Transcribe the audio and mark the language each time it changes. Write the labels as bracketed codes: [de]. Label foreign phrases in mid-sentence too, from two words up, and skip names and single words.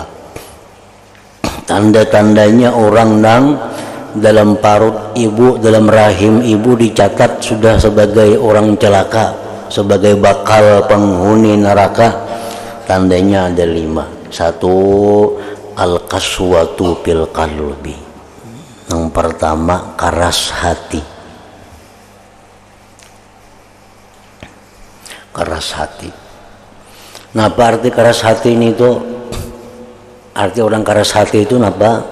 [id] Tanda-tandanya orang yang dalam parut ibu, dalam rahim ibu dicatat sudah sebagai orang celaka, sebagai bakal penghuni neraka. Tandanya ada 5. 1, [ar] القسوة في القلب. [id] Yang pertama, keras hati. Keras hati. Nah, apa arti keras hati ini tuh? Arti orang keras hati itu apa?